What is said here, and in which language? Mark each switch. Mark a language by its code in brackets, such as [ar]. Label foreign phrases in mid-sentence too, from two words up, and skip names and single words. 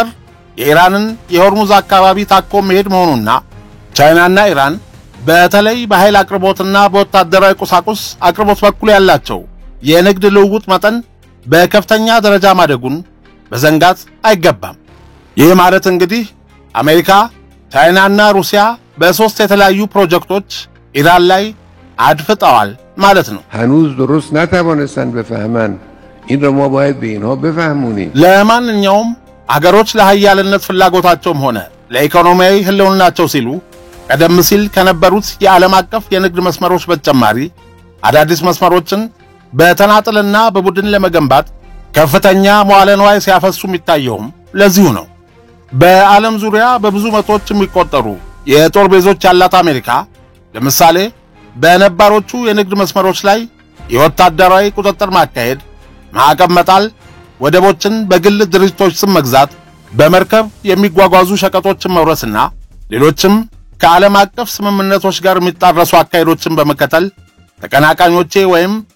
[am] የኢራንን የሆርሙዝ አካባቢ ታኮ መሄድ መሆኑና ቻይናና ኢራን በተለይ በኃይል አቅርቦትና በወታደራዊ ቁሳቁስ አቅርቦት በኩል ያላቸው የንግድ ልውውጥ መጠን በከፍተኛ ደረጃ ማደጉን በዘንጋት አይገባም። ይህ ማለት እንግዲህ አሜሪካ፣ ቻይናና ሩሲያ በሶስት የተለያዩ ፕሮጀክቶች ኢራን ላይ አድፍጠዋል ማለት ነው። [fa] هنوز درست نتوانستن بفهمن این رو ما باید به اینها بفهمونیم። [am] ለማንኛውም አገሮች ለኃያልነት ፍላጎታቸውም ሆነ ለኢኮኖሚያዊ ህልውናቸው ሲሉ ቀደም ሲል ከነበሩት የዓለም አቀፍ የንግድ መስመሮች በተጨማሪ አዳዲስ መስመሮችን በተናጥልና በቡድን ለመገንባት ከፍተኛ መዋዕለ ንዋይ ሲያፈሱ የሚታየውም ለዚሁ ነው። በዓለም ዙሪያ በብዙ መቶዎች የሚቆጠሩ የጦር ቤዞች ያላት አሜሪካ ለምሳሌ በነባሮቹ የንግድ መስመሮች ላይ የወታደራዊ ቁጥጥር ማካሄድ፣ ማዕቀብ መጣል፣ ወደቦችን በግል ድርጅቶች ስም መግዛት፣ በመርከብ የሚጓጓዙ ሸቀጦችን መውረስና ሌሎችም ከዓለም አቀፍ ስምምነቶች ጋር የሚጣረሱ አካሄዶችን በመከተል ተቀናቃኞቼ ወይም